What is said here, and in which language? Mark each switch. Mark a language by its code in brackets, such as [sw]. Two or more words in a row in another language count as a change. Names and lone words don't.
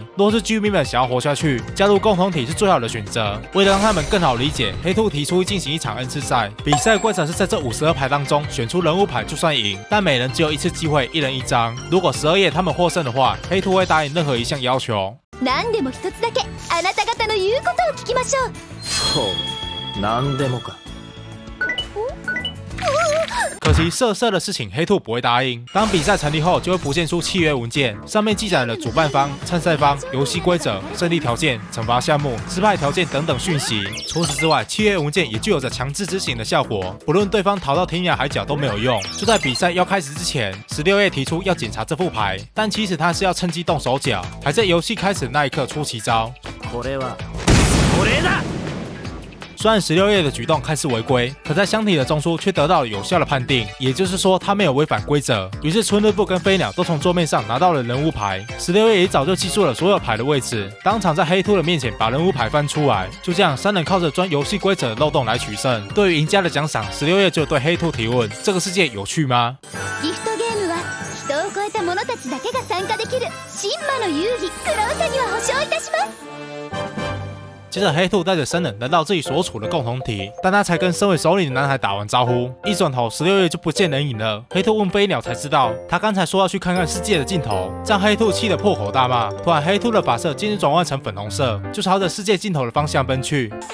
[zh] 若是居民们想要活下去，加入共同体是最好的选择。为了让他们更好理解，黑兔提出进行一场恩赐赛，比赛规则是在这52牌当中选出人物牌就算赢，但每人只有一次机会，一人一张。如果12夜他们获胜的话，黑兔会答应任何一项要求。 [ja] 何でも一つだけあなた方の言うことを聞きましょう。そう、何でもか。 [zh] 可惜色的事情黑兔不会答应。当比赛成立后，就会浮现出契约文件，上面记载了主办方、参赛方、游戏规则、胜利条件、惩罚项目、失败条件等等讯息。除此之外，契约文件也具有着强制执行的效果，不论对方逃到天涯海角都没有用。就在比赛要开始之前，16夜提出要检查这副牌，但其实他是要趁机动手脚，还在游戏开始的那一刻出奇招。 [ja] これはこれだ。 [zh] 虽然16夜的举动看似违规，可在香亭的中枢却得到了有效的判定，也就是说他没有违反规则。于是春日部跟飞鸟都从桌面上拿到了人物牌，16夜也早就记住了所有牌的位置，当场在黑兔的面前把人物牌翻出来。就这样，三人靠着钻游戏规则的漏洞来取胜。对于赢家的奖赏，16夜就对黑兔提问：这个世界有趣吗？ [ja] ギフトゲームは人を超えた者たちだけが参加できる神魔の遊戯。クロウサギは保証いたします。 [zh] 接着，黑兔带着三人来到自己所处的共同体，但他才跟身为首领的男孩打完招呼，一转头16夜就不见人影了。黑兔问飞鸟才知道，他刚才说要去看看世界的尽头，让黑兔气得破口大骂。突然，黑兔的发色竟然转换成粉红色，就朝着世界尽头的方向奔去。